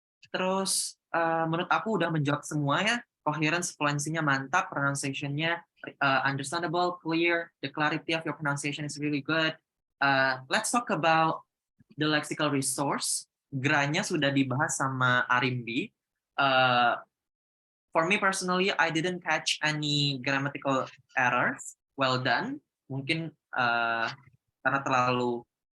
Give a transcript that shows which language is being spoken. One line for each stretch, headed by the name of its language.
Indonesian: Terus menurut aku udah menjawab semua ya.
English: Coherence, fluency-nya mantap, pronunciation-nya understandable, clear, the clarity of your pronunciation is really good. Let's talk about the lexical resource.
Indonesian: Gra-nya sudah dibahas sama Arimbi.
English: For me personally, I didn't catch any grammatical errors. Well done.
Indonesian: Mungkin karena terlalu